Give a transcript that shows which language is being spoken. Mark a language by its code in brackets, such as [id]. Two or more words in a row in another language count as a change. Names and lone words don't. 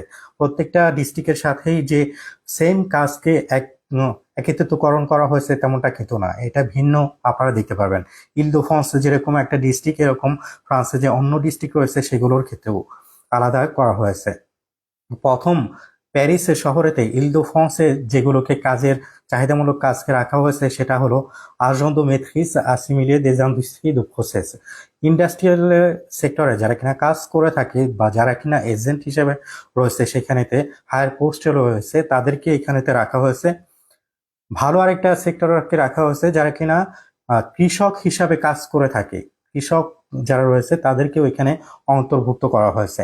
[bn] প্রত্যেকটা ডিস্ট্রিক্টের সাথেই যে সেম কাজকে একত্রিতকরণ করা হয়েছে তেমনটা কিন্তু না, এটা ভিন্ন। আপনারা দেখতে পারবেন ইল-দে-ফ্রান্স যেরকম একটা ডিস্ট্রিক্ট, এরকম ফ্রান্সে যে অন্য ডিস্ট্রিক্ট রয়েছে সেগুলোর ক্ষেত্রেও আলাদা করা হয়েছে। প্রথম প্যারিস শহরেতে ইল-দে-ফ্রান্সে যেগুলোকে কাজের চাহিদামূলক কাজকে রাখা হয়েছে সেটা হলো [fr] agent de maîtrise assimilé des industries de process। [en] industrial sector [bn] যারা কিনা কাজ করে থাকে বা যারা কিনা এজেন্ট হিসেবে রয়েছে, সেখানেতে [en] higher post [bn] রয়েছে, তাদেরকে এখানেতে রাখা হয়েছে। ভালো আরেকটা সেক্টরকে রাখা হয়েছে যারা কিনা কৃষক হিসাবে কাজ করে থাকে। কৃষক যারা রয়েছে তাদেরকেও এখানে অন্তর্ভুক্ত করা হয়েছে।